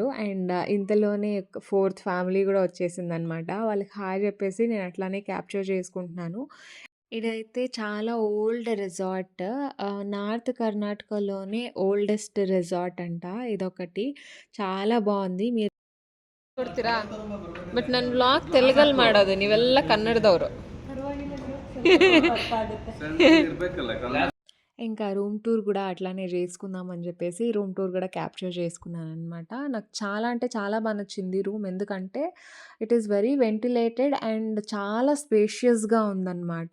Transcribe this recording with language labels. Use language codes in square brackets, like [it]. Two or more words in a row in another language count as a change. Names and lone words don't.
[te] అండ్ ఇంతలోనే [en] fourth family [te] గూడా వచ్చేసిందనమాట. వాళ్ళకి హాయ్ చెప్పేసి నేను అట్లానే క్యాప్చర్ చేసుకుంటున్నాను. ఇదైతే చాలా [en] old resort. [te] నార్త్ కర్ణాటకలోనే [en] oldest resort [te] అంట ఇదొకటి. చాలా బావుంది. మీరు [kn] ಕೊಡ್ತೀರಾ ಬಟ್ ನನ್ನ ವ್ಲಾಗ್ ತೆಲುಗಲ್ಲಿ ಮಾಡೋದು ನೀವೆಲ್ಲ ಕನ್ನಡದವರು. [te] ఇంకా [en] room tour [te] గూడా అట్లానే జేసుకుందాం అని జెప్పేసి [en] room tour [te] గూడా క్యాప్చర్ చేసుకున్నాననమాట. నాకు చాలా అంటే చాలా బా నచ్చింది రూమ్. ఎందుకంటే [en] it is very ventilated and [te] చాలా స్పేషియస్‌గా ఉందనమాట.